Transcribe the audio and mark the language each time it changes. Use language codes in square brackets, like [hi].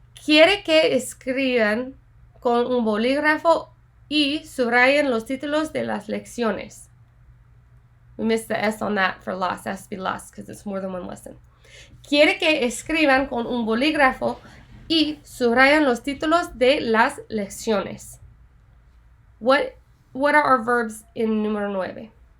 [es] Quiere que escriban con un bolígrafo y subrayen los títulos de las lecciones. [en] We missed the S on that for lost. It has to be lost because it's more than one lesson. [es] Quiere que escriban con un bolígrafo y subrayen los títulos de las lecciones. What [en] what are our verbs in número 9?